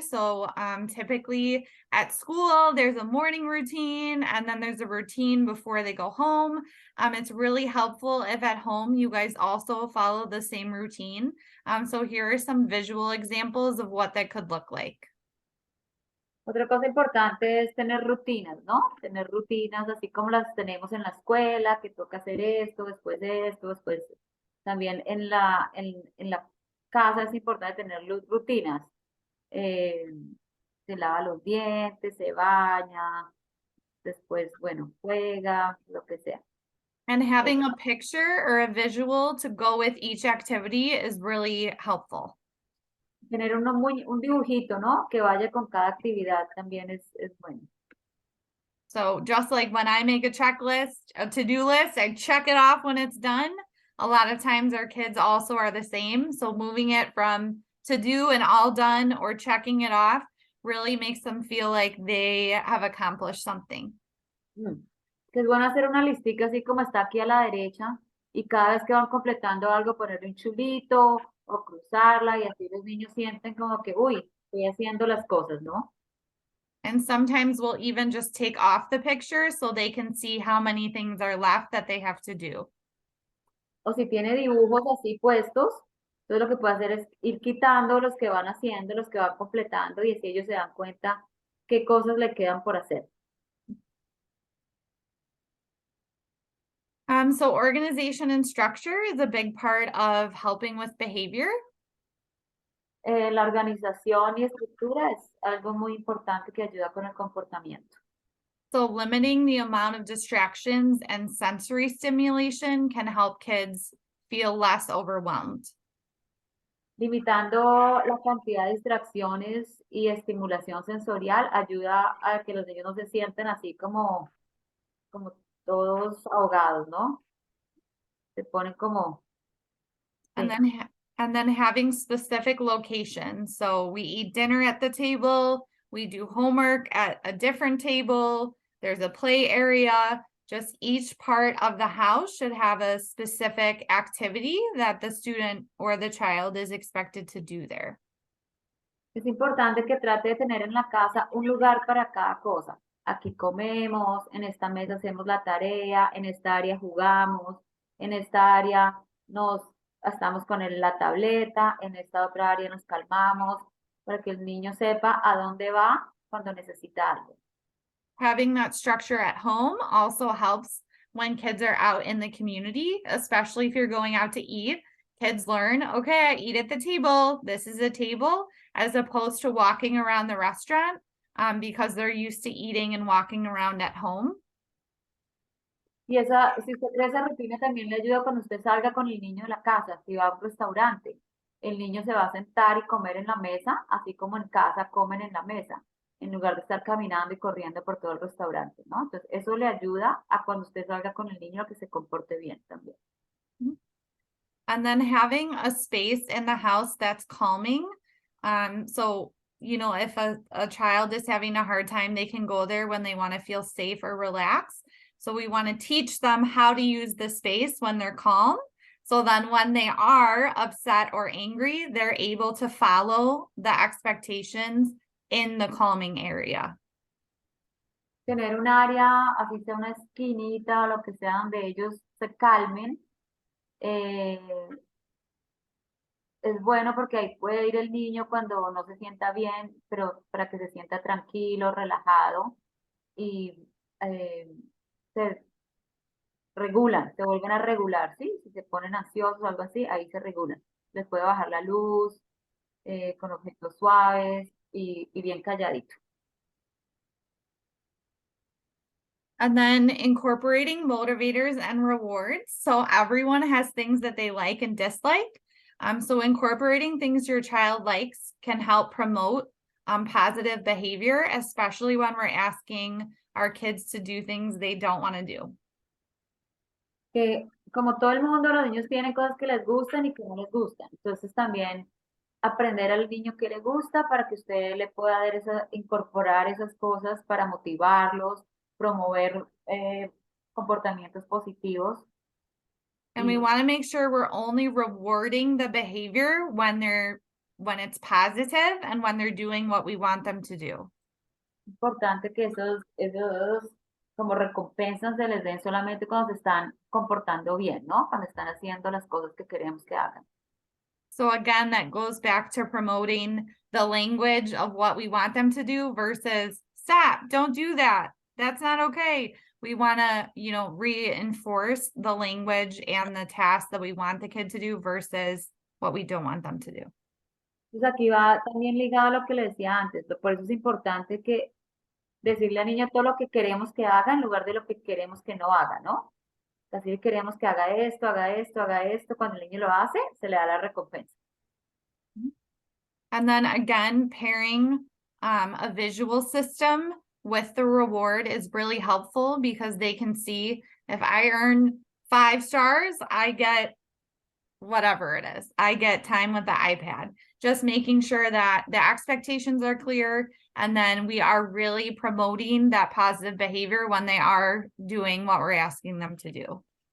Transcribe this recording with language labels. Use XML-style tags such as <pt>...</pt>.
<en>So typically at school, there's a morning routine and then there's a routine before they go home. It's really helpful if at home you guys also follow the same routine. So here are some visual examples of what that could look like.</en> <es>Otra cosa importante es tener rutinas, ¿no? Tener rutinas así como las tenemos en la escuela, que toca hacer esto, después también en la casa es importante tener rutinas. Se lava los dientes, se baña, después, bueno, juega, lo que sea.</es> <en>And having a picture or a visual to go with each activity is really helpful.</en> <es>Tener un dibujito, ¿no? Que vaya con cada actividad también es bueno.</es> <en>So just like when I make a checklist, a to-do list, I check it off when it's done. A lot of times our kids also are the same. So moving it from to do and all done or checking it off really makes them feel like they have accomplished something.</en> <es>Que es bueno hacer una listica así como está aquí a la derecha y cada vez que van completando algo ponerle un chulito o cruzarla y así los niños sienten como que, uy, estoy haciendo las cosas, ¿no?</es> <en>And sometimes we'll even just take off the picture so they can see how many things are left that they have to do.</en> <es>O si tiene dibujos así puestos, entonces lo que puede hacer es ir quitando los que van haciendo, los que van completando y así ellos se dan cuenta qué cosas le quedan por hacer.</es> <en>So organization and structure is a big part of helping with behavior.</en> <es>La organización y estructura es algo muy importante que ayuda con el comportamiento.</es> <en>So limiting the amount of distractions and sensory stimulation can help kids feel less overwhelmed.</en> <es>Limitando la cantidad de distracciones y estimulación sensorial ayuda a que los niños no se sienten así como todos ahogados, ¿no? Se ponen como...</es> <en>And</en> <es>sí.</es> <en>then having specific locations. So we eat dinner at the table, we do homework at a different table, there's a play area. Just each part of the house should have a specific activity that the student or the child is expected to do there.</en> <es>Es importante que trate de tener en la casa un lugar para cada cosa. Aquí comemos, en esta mesa hacemos la tarea, en esta área jugamos, en esta área nos estamos con la tableta, en esta otra área nos calmamos, para que el niño sepa a dónde va cuando necesita algo.</es> <en>Having that structure at home also helps when kids are out in the community, especially if you're going out to eat. Kids learn, okay, I eat at the table. This is a table, as opposed to walking around the restaurant because they're used to eating and walking around at home.</en> <es>Y si usted crea esa rutina también le ayuda cuando usted salga con el niño de la casa, si va a un restaurante. El niño se va a sentar y comer en la mesa, así como en casa comen en la mesa, en lugar de estar caminando y corriendo por todo el restaurante, ¿no? Entonces, eso le ayuda a cuando usted salga con el niño a que se comporte bien también.</es> <en>And then having a space in the house that's calming. So, you know, if a child is having a hard time, they can go there when they want to feel safe or relaxed. So we want to teach them how to use the space when they're calm. So then when they are upset or angry, they're able to follow the expectations in the calming area.</en> <es>Tener un área, así sea una esquinita o lo que sea, donde ellos se calmen, es bueno porque ahí puede ir el niño cuando no se sienta bien, pero para que se sienta tranquilo, relajado y se regulan, se vuelven a regular, ¿sí? Si se ponen ansiosos o algo así, ahí se regulan. Les puede bajar la luz con objetos suaves y bien calladito.</es> <en>And then incorporating motivators and rewards. So everyone has things that they like and dislike. So incorporating things your child likes can help promote positive behavior, especially when we're asking our kids to do things they don't want to do.</en> <es>Que como todo el mundo, los niños tienen cosas que les gustan y que no les gustan. Entonces también aprender al niño que le gusta para que usted le pueda dar incorporar esas cosas para motivarlos, promover comportamientos positivos.</es> <en>And we want to make sure we're only rewarding the behavior when it's positive and when they're doing what we want them to do.</en> <es>Importante que esos como recompensas se les den solamente cuando se están comportando bien, ¿no? Cuando están haciendo las cosas que queremos que hagan.</es> <en>So again, that goes back to promoting the language of what we want them to do versus stop, don't do that. That's not okay. We want to, you know, reinforce the language and the tasks that we want the kid to do versus what we don't want them to do.</en> <es>Entonces aquí va también ligado a lo que le decía antes. Por eso es importante que decirle al niño todo lo que queremos que haga en lugar de lo que queremos que no haga, ¿no? Así queremos que haga esto, haga esto, haga esto. Cuando el niño lo hace, se le da la recompensa.</es> <en>And then again, pairing a visual system with the reward is really helpful because they can see if I earn 5 stars, I get whatever it is. I get time with the iPad. Just making sure that the expectations are clear and then we are really promoting that positive behavior when they are doing what we're asking them to do.</en>